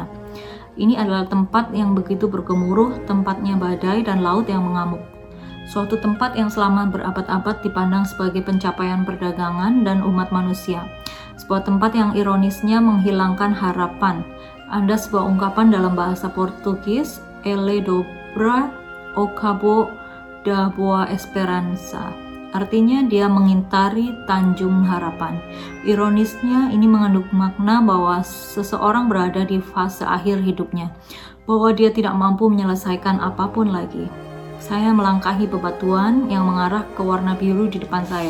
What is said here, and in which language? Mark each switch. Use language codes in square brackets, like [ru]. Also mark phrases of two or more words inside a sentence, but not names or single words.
[id] Ini adalah tempat yang begitu bergemuruh, tempatnya badai dan laut yang mengamuk. Suatu tempat yang selama berabad-abad dipandang sebagai pencapaian perdagangan dan umat manusia. Sebuah tempat yang ironisnya menghilangkan harapan. Ada sebuah ungkapan dalam bahasa Portugis, [pt] Ele dobra o cabo da boa esperança. [id] Artinya dia mengintari Tanjung Harapan. Ironisnya ini mengandung makna bahwa seseorang berada di fase akhir hidupnya, bahwa dia tidak mampu menyelesaikan apapun lagi. Saya melangkahi bebatuan yang mengarah ke warna biru di depan saya.